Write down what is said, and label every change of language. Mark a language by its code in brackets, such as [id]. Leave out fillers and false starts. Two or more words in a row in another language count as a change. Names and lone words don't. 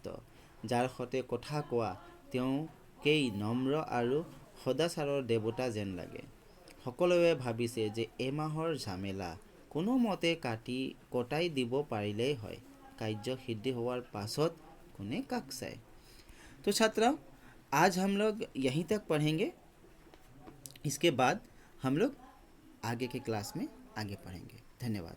[as] যাৰ সৈতে কথা কোৱা, তেওঁকেই নম্ৰ আৰু সদাচাৰৰ দেৱতা যেন লাগে। সকলোৱে ভাবিছে যে এমাহৰ ঝামেলা কোনোমতে কটাই দিব পাৰিলেই হয়। কাৰ্য সিদ্ধি হোৱাৰ পাছত কোনে কাক চায়। [hi] तो छात्रों, आज हम लोग यहीं तक पढ़ेंगे। इसके बाद हम लोग आगे के क्लास में आगे पढ़ेंगे। धन्यवाद।